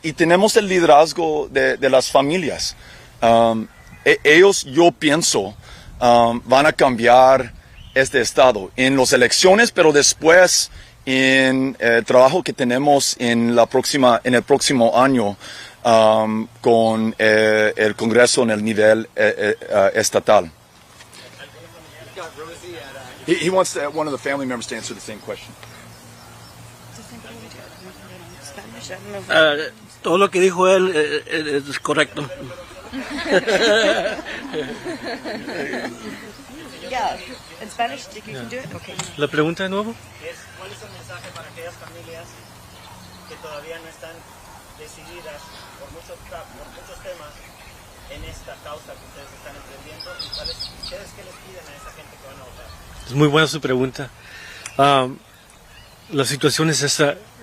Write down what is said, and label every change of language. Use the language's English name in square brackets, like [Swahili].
[Spanish] Y tenemos el liderazgo de las familias. Ellos, yo pienso, van a cambiar este estado en las elecciones, pero después en el trabajo que tenemos en el próximo año con el Congreso en el nivel estatal. [English] He wants one of the family members to answer the same question. [Spanish] Todo lo que dijo él es correcto. [English] Yeah, in Spanish, you can do it? Okay. [Spanish] ¿La pregunta de nuevo? ¿Cuál es el mensaje para aquellas familias que todavía no están decididas por muchos temas en esta causa que ustedes están emprendiendo? ¿Y ustedes qué les piden a esa gente que van a votar? Es muy buena su pregunta. La situación es esta.